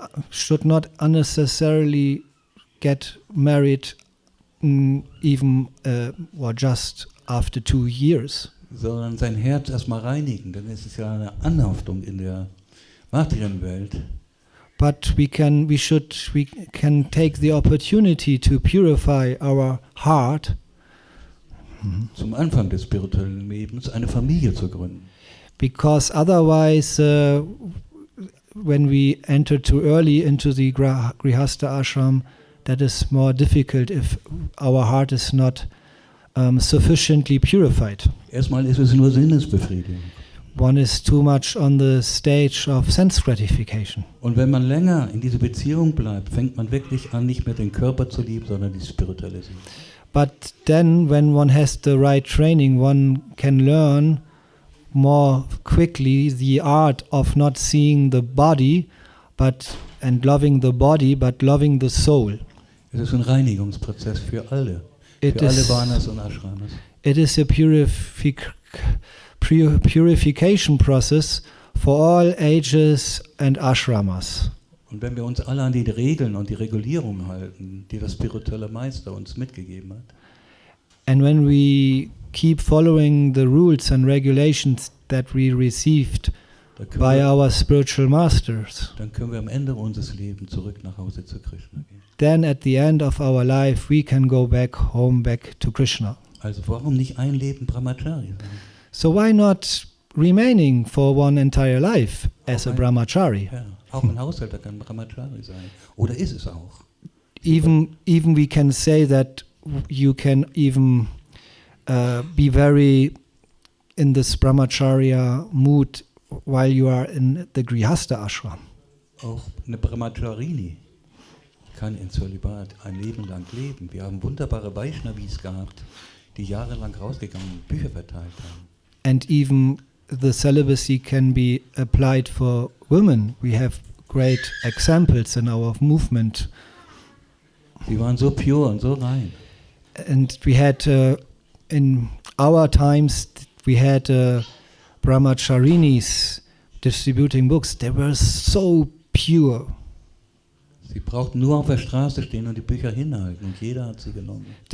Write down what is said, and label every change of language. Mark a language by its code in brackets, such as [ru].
[en] Should not unnecessarily get married even or just after 2 years. [de] Sondern sein Herz erstmal reinigen, denn es ist ja eine Anhaftung in der Materienwelt. [en] But we can take the opportunity to purify our heart. [de] Zum Anfang des spirituellen Lebens eine Familie zu gründen. [en] Because otherwise, when we enter too early into the Grihastha ashram, that is more difficult if our heart is not sufficiently purified. [de] Erstmal ist es nur Sinnesbefriedigung. [en] One is too much on the stage of sense gratification. [de] Und wenn man länger in dieser Beziehung bleibt, fängt man wirklich an, nicht mehr den Körper zu lieben, sondern die spirituelle Seele. [en] But then when one has the right training, one can learn more quickly the art of not seeing the body and loving the body, but loving the soul. [de] Es ist ein Reinigungsprozess für alle Varnas und Ashramas. [en] It is a purification process for all ages and ashramas. [de] Und wenn wir uns alle an die Regeln und die Regulierungen halten, die der spirituelle Meister uns mitgegeben hat, [en] and when we keep following the rules and regulations that we received by our spiritual masters, [de] dann können wir am Ende unseres Lebens zurück nach Hause zu Krishna gehen. [en] Then at the end of our life we can go back to Krishna. [de] Also warum nicht ein Leben Brahmachari sein? So why not remaining for one entire life as a brahmachari? Ja, auch ein Haushälter kann Brahmachari sein. Oder ist es auch? [en] Even we can say that you can even be very in this brahmacharya mood while you are in the Grihastha ashram. [de] Auch eine Brahmacharini kann in Zölibat ein Leben lang leben. Wir haben wunderbare Vaishnavis gehabt, die jahrelang rausgegangen und Bücher verteilt haben. [en] And even the celibacy can be applied for women. We have great examples in our movement. [de] Sie waren so pure und so rein. [en] And we had in our times we had brahmacharinis distributing books. They were so pure. [de] Sie brauchten nur auf der Straße stehen und die Bücher hinhalten und jeder hat sie genommen.